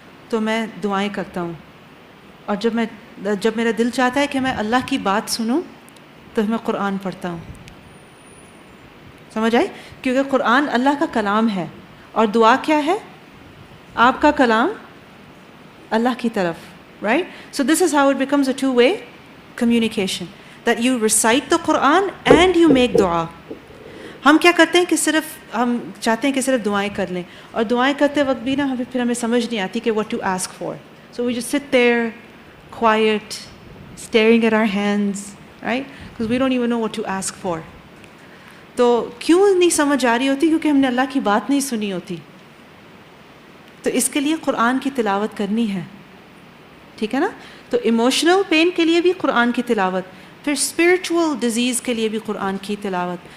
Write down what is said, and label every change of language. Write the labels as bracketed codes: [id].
[ur] تو میں دعائیں کرتا ہوں, اور جب میرا دل چاہتا ہے کہ میں اللہ کی بات سنوں تو میں قرآن پڑھتا ہوں. سمجھ آئی؟ کیونکہ قرآن اللہ کا کلام ہے, اور دعا کیا ہے؟ آپ کا کلام اللہ کی طرف, right? [en] So this is how it becomes a two-way communication, that you recite the Quran and you make dua. [ur] ہم کیا کرتے ہیں کہ ہم چاہتے ہیں کہ صرف دعائیں کر لیں, اور دعائیں کرتے وقت بھی نا پھر ہمیں سمجھ نہیں آتی کہ [en] what to ask for. So we just sit there quiet, staring at our hands, right? Because we don't even know what to ask for. [ur] تو کیوں نہیں سمجھ آ رہی ہوتی؟ کیونکہ ہم نے اللہ کی بات نہیں سنی ہوتی. تو اس کے لیے قرآن کی تلاوت کرنی ہے, ٹھیک ہے نا؟ تو ایموشنل پین کے لیے بھی قرآن کی تلاوت, پھر اسپرچول ڈیزیز کے لیے بھی قرآن کی تلاوت.